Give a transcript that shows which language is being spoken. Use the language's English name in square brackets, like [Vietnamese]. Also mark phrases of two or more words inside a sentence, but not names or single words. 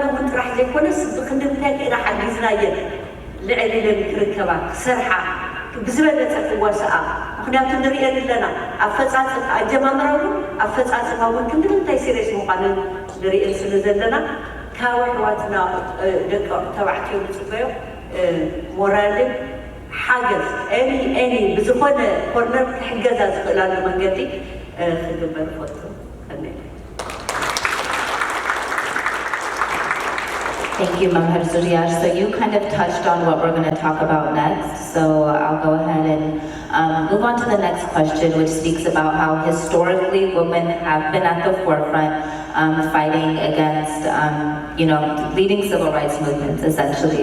[Tigrinya] እውን ጥራሕ ዘይኮነስ ብክንዲ ምንታይ ክኢና ሓጊዝናየን ልዕል ኢለን ክርከባ ክሰርሓ ብዝበለፀ ክዋስኣ ምክንያቱ ንሪአን ኣለና ኣፈፃፅማ ኣጀማምራ እውን ኣፈፃፅማ እውን ክንዲ ምንታይ ሲሪየስ ምዃንን ንሪአን ስለ ዘለና ካብ ኣሕዋትና ደቂ ተባዕትዮ ንፅበዮ ሞራልን ሓገዝ ኤኒ ብዝኾነ ኮርነር ክሕገዛ ዝኽእላሉ መንገዲ ክግበር ይፈቱ ከመይ [English] Thank you, Mamhar Zuriyash. So you kind of touched on what we're going to talk about next. So I'll go ahead and move on to the next question, which speaks about how historically women have been at the forefront fighting against, leading civil rights movements, essentially.